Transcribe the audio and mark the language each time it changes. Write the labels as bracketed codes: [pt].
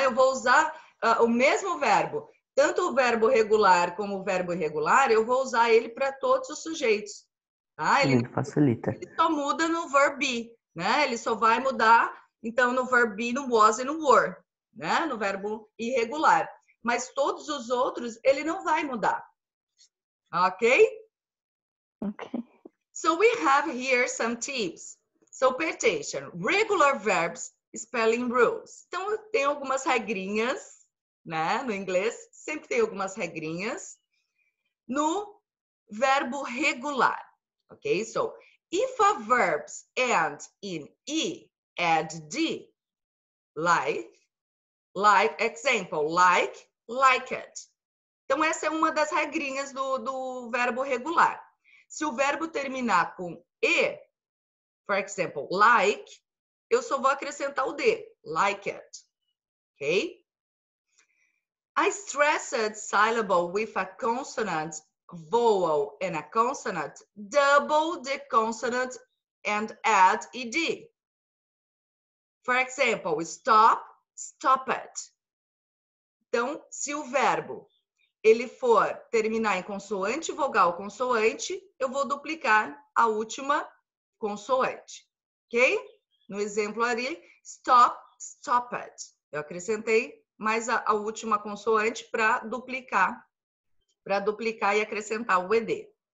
[pt] Eu vou usar o mesmo verbo. Tanto o verbo regular como o verbo irregular, eu vou usar ele para todos os sujeitos. Tá? Ele facilita. Ele só muda no verb be, né? Ele só vai mudar, então, no verb be, no was e no were, né? No verbo irregular. Mas todos os outros, ele não vai mudar. Okay? Okay. [en] So we have here some tips. So pay attention. Regular verbs, spelling rules. [pt] Então, tem algumas regrinhas, né? No inglês, sempre tem algumas regrinhas. No verbo regular. Okay? [en] So, if a verbs end in E, add D. Like, example, like it. [pt] Então, essa é uma das regrinhas do verbo regular. Se o verbo terminar com E, [en] for example, [pt] like, eu só vou acrescentar o D, like it. Ok? [en] A stressed syllable with a consonant, vowel, and a consonant, double the consonant and add ed. For example, stop, stop it. [pt] Então, se o verbo ele for terminar em consoante, vogal, consoante, eu vou duplicar a última consoante, ok? No exemplo ali, stop, stop it. Eu acrescentei mais a última consoante para duplicar e acrescentar o ed.